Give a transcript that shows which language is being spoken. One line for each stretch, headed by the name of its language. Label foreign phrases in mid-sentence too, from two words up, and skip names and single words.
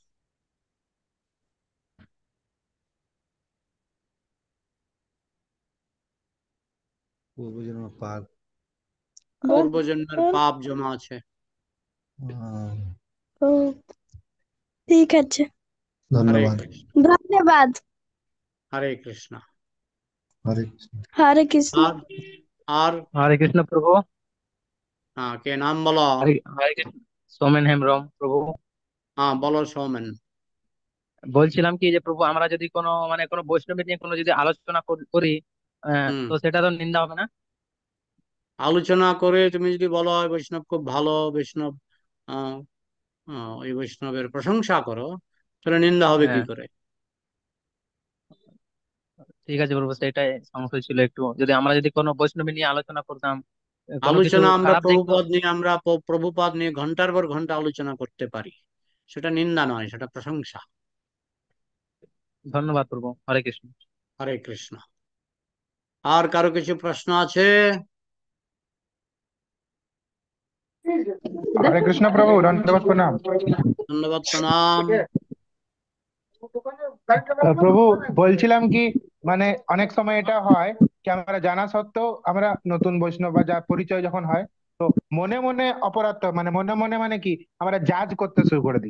Bangla: পূর্বজন্ম পাপ। পূর্বজন্মের পাপ জমা আছে। ও, ঠিক আছে, হরে ধন্যবাদ। কৃষ্ণ। ধন্যবাদ। হরে কৃষ্ণ। হরে কৃষ্ণ। হরে কৃষ্ণ। আর আর
Hindi: हरे कृष्ण प्रभु।
Bangla: হ্যাঁ, কে নাম বলো?
Hindi: हरे हरे कृष्ण। सोमेन हेमब्रम प्रभु।
Bangla: হ্যাঁ, বলো সৌমেন। বলছিলাম কি যে প্রভু আমরা যদি কোনো মানে কোনো বৈষ্ণবের নিয়ে কোনো যদি আলোচনা করি হুম। তো সেটা তো নিন্দা হবে না? আলোচনা করে তুমি যদি বলো "ওই বৈষ্ণব খুব ভালো বৈষ্ণব", আহ ওই বৈষ্ণবের প্রশংসা করো, তাহলে নিন্দা হবে কি হ্যাঁ, করে? ঠিক আছে প্রভু, সেটাই সমস্যা ছিল একটু, যদি আমরা যদি কোনো বৈষ্ণবী নিয়ে আলোচনা করতাম কোনো কিছু আলোচনা আমরা খারাপ দিক তো। প্রভুপাদ নিয়ে ঘন্টার পর ঘন্টা আলোচনা করতে পারি। সেটা নিন্দা নয়, সেটা প্রশংসা। ধন্যবাদ প্রভু। হরে কৃষ্ণ। হরে কৃষ্ণ। আর কারো কিছু প্রশ্ন আছে?
Hindi: हरे कृष्ण प्रभु, दंडवत प्रणाम।
Bangla: ধন্যবাদ, প্রণাম। প্রভু, বলছিলাম কি মানে অনেক সময় এটা হয় কি আমরা জানা সত্ত্বেও আমরা নতুন বৈষ্ণব বা যা পরিচয় যখন হয়, তো মনে মনে অপরাধ মানে মনে মনে মানে কি আমরা জাজ করতে শুরু করে দিই।